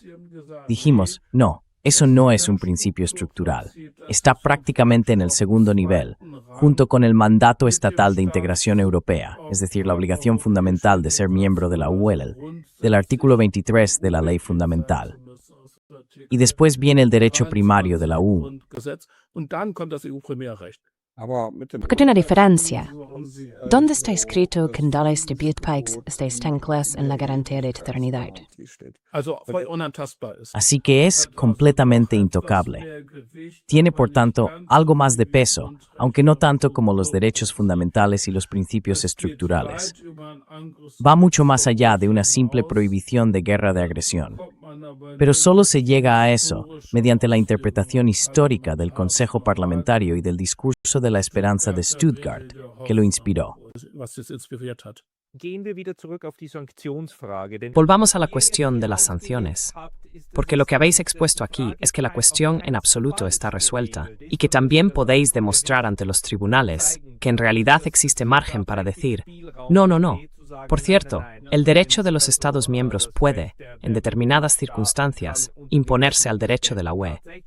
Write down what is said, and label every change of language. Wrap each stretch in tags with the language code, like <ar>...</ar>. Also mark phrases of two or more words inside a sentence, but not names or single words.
<es>Dijimos, no, eso no es un principio estructural. Está prácticamente en el segundo nivel, junto con el mandato estatal de integración europea, es decir, la obligación fundamental de ser miembro de la UE, del artículo 23 de la Ley Fundamental. Y después viene el derecho primario de la EU.</es> <de>Und dann kommt das EU-Primärrecht.</de> <es>Porque hay una diferencia. ¿Dónde está escrito que en Dallas de Bietpikes estáis tan claros en la garantía de eternidad?</es> <de>Also voll unantastbar ist.</de> <es>Así que es completamente intocable. Tiene, por tanto, algo más de peso, aunque no tanto como los derechos fundamentales y los principios estructurales. Va mucho más allá de una simple prohibición de guerra de agresión. Pero solo se llega a eso mediante la interpretación histórica del Consejo Parlamentario y del discurso de la esperanza de Stuttgart, que lo inspiró.</es> <de>Was das inspiriert hat. Gehen wir wieder zurück auf die Sanktionsfrage, denn</de> <es>Volvamos a la cuestión de las sanciones, porque lo que habéis expuesto aquí es que la cuestión en absoluto está resuelta y que también podéis demostrar ante los tribunales que en realidad existe margen para decir, no, no, no. Por cierto, el derecho de los Estados miembros puede, en determinadas circunstancias, imponerse al derecho de la UE.</es>